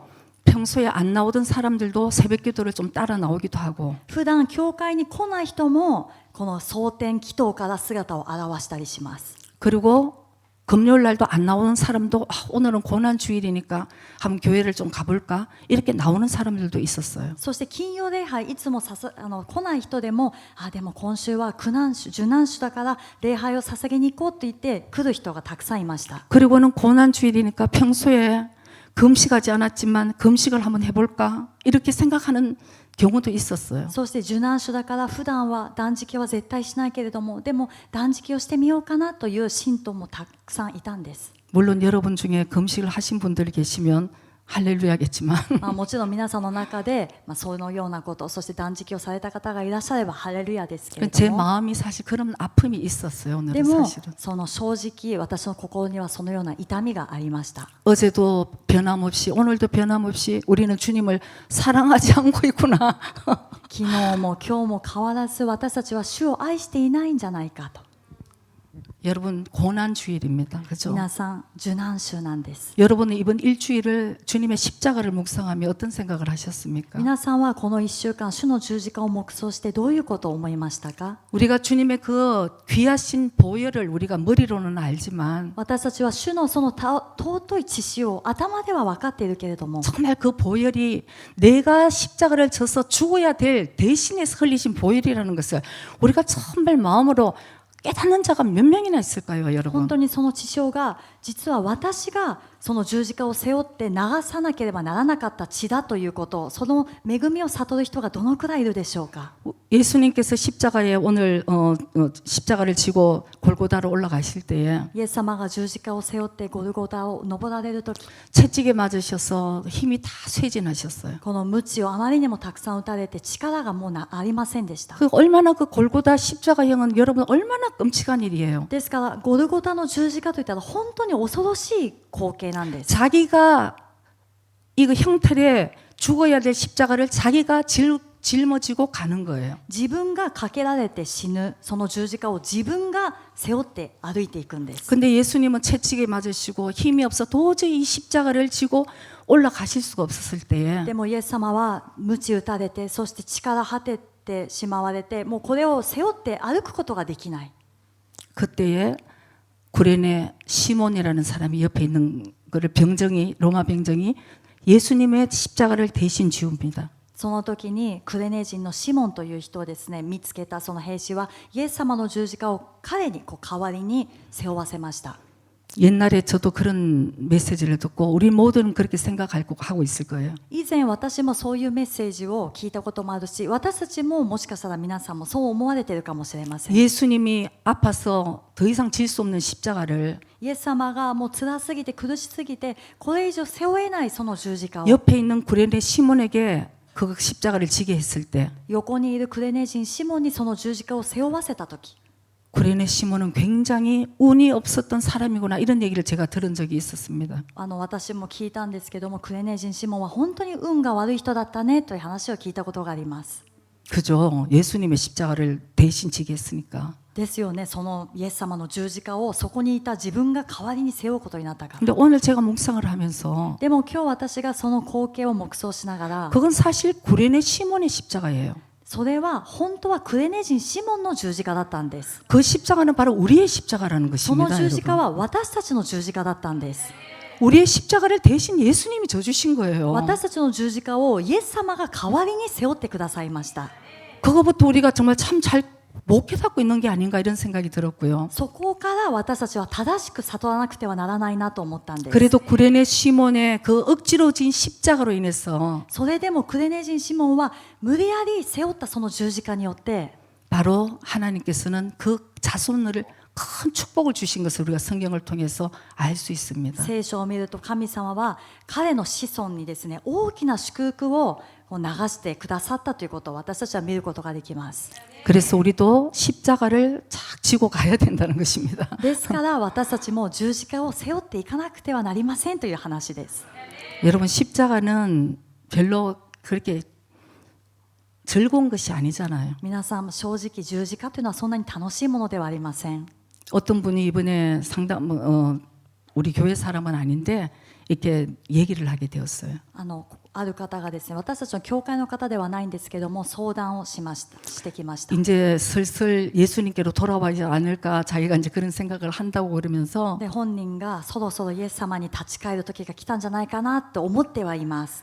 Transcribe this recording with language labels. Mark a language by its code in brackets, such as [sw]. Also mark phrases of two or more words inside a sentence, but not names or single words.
[ko] 평소에 안 나오던 사람들도 새벽 기도를 좀 따라 나오기도 하고 [ja] 普段教会に来ない人もこの蒼天祈祷から姿を現したりします。 [ko] 그리고 금요일 날도 안 나오는 사람도 오늘은 고난주일이니까 한번 교회를 좀 가볼까 이렇게 나오는 사람들도 있었어요. [ja] そして金曜礼拝いつも来ない人でもでも今週は受難週だから礼拝を捧げに行こうと言って来る人がたくさんいました。 [ko] 그리고는 고난주일이니까 평소에 금식하지 않았지만 금식을 한번 해볼까 이렇게 생각하는 경우도 있었어요. [ja] そして受難種だから普段は断食は絶対しないけれども、でも断食をしてみようかなという信徒もたくさんいたんです。 [ko] 물론 여러분 중에 금식을 하신 분들이 계시면 할렐루야겠지만 [ja] もちろん皆さんの中で、そのようなこと、そして断食をされた方がいらっしゃればハレルヤですけれ [ko] 제 [ja] ども、 [ko] 마음이 사실 그런 아픔이 있었어요. [ja] で [ko] 오늘은 [ja] も [ko] 사실은 [ja] その正直私の心にはそのような痛みがありました。 [ko] 어제도 변함없이 오늘도 변함없이 우리는 주님을 사랑하지 않고 있구나. [ja] 昨日も今日も変わらず私たちは主を愛していないんじゃないかと。 [ko] 여러분 고난 주일입니다. 그죠? [ja] 皆さん受難週なんです。 [ko] 여러분은 이번 일주일을 주님의 십자가를 묵상하며 어떤 생각을 하셨습니까? [ja] 皆さんはこの1週間主の十字架を黙想してどういうことを思いましたか？ [ko] 우리가 주님의 그 귀하신 보혈을 우리가 머리로는 알지만 [ja] 私たちは主のその尊い血潮を頭では分かっているけれども、 [ko] 정말 그 보혈이 내가 십자가를 져서 죽어야 될 대신에서 흘리신 보혈이라는 것을 우리가 정말 마음으로 깨닫는 자가 몇 명이나 있을까요, [ja] 本 [ko] 여러분? [ja] 当にその血潮が実は私がその十字架を背負って流さなければならなかった血だということ、その恵みを悟る人がどのくらいいるでしょうか？ [ko] 예수님께서 십자가에 오늘 십자가를 지고 골고다로 올라가실 때에 [ja] イエス様が十字架を背負ってゴルゴタを登られるとき、 [ko] 채찍에 맞으셔서 힘이 다 쇠진하셨어요. [ja] この鞭をあまりにもたくさん打たれて力がもうありませんでした。 [ko] 그 얼마나 그 골고다 십자가형은 여러분 얼마나 끔찍한 일이에요. [ja] ですからゴルゴタの十字架といったら本当に恐ろしい光景なんです。 [ko] 자기가 이거 형틀에 죽어야 될 십자가를 자기가 짊어지고 가는 거예요. [ja] 自分がかけられて死ぬその十字架を自分が背負って歩いていくんです。 [ko] 근데 예수님은 채찍에 맞으시고 힘이 없어 도저히 이 십자가를 지고 올라가실 수가 없었을 때에 [ja] でもイエス様は鞭打たれて、そして力果ててしまわれて、もうこれを背負って歩くことができない。 [ko] 그때에 구레네 시몬이라는 사람이 옆에 있는 거를 로마 병정이 예수님의 십자가를 대신 지웁니다. [ja] その時にクレネ人のシモンという人をですね見つけたその兵士はイエス様の十字架を彼に代わりに背負わせました。 [ko] 옛날에 저도 그런 메시지를 듣고 우리 모두는 그렇게 생각하고 있을 거예요. [ja] 以前私もそういうメッセージを聞いたこともあるし、私たちももしかしたら皆さんもそう思われているかもしれません。 [ko] 예수님이 아파서 더 이상 질 수 없는 십자가를 [ja] イエス様がもう辛すぎて苦しすぎてこれ以上背負えないその十字架を [ko] 옆에 있는 구레네 시몬에게 그 십자가를 지게 했을 때 [ja] 横にいるクレネ人シモンにその十字架を背負わせた時、 [ko] 구레네 시몬은 굉장히 운이 없었던 사람이구나 이런 얘기를 제가 들은 적이 있었습니다. [ja] 私も聞いたんですけども、クレネ人シモンは本当に運が悪い人だったねという話を聞いたことがあります。 [ko] 그죠? 예수님의 십자가를 대신 지게 했으니까. [ja] ですよね。そのイエス様の十字架をそこにいた自分が代わりに背負うことになったから。 [ko] 근데 오늘 제가 묵상을 하면서 [ja] でも今日私がその光景を黙想しながら、 [ko] 그건 사실 구레네 시몬의 십자가예요. [ja] それは本当はクレネ人シモンの十字架だったんです。 [ko] 그 십자가는 바로 우리의 십자가라는 [ja] その [ko] 것입니다. [ja] 十字架 [ko] 여러분. [ja] は私たちの十字架だったんです。 [ko] 우리의 십자가를 대신 예수님이 져주신 거예요. [ja] 私たちの十字架をイエス様が代わりに背負ってくださいました。 [ko] 그거부터 우리가 정말 참 잘 못 깨닫고 있는 게 아닌가 이런 생각이 들었고요. [ja] そこから私たちは正しく悟らなくてはならないなと思ったんです。 [ko] 그래도 구레네 시몬의 그 억지로 진 십자가로 인해서 [ja] それでもクレネ人シモンは無理やり背負ったその十字架によって [ko] 바로 하나님께서는 그 자손을 큰 축복을 주신 것을 우리가 성경을 통해서 알 수 있습니다. [ja] 聖書を見ると神様は彼の子孫にですね大きな祝福を流してくださったということを私たちは見ることができます。 [ko] 그래서 우리도 십자가를 착 지고 가야 된다는 것입니다. [ja] ですから私たちも十字架を背負っていかなくてはなりませんという話です。 [ko] 여러분 십자가는 별로 그렇게 즐거운 것이 아니잖아요. [ja] 皆さん正直十字架というのはそんなに楽しいものではありません。 [ko] 어떤 분이 이번에 우리 교회 사람은 아닌데 이렇게 얘기를 하게 되었어요. [ja] ある方がですね、私たちの教会の方ではないんですけども相談をしてきました。 [ko] 이제 슬슬 예수님께로 돌아와지 않을까 자기가 이제 그런 생각을 한다고 그러면서 [ja] で本人がそろそろイエス様に立ち返る時が来たんじゃないかなと思ってはいます。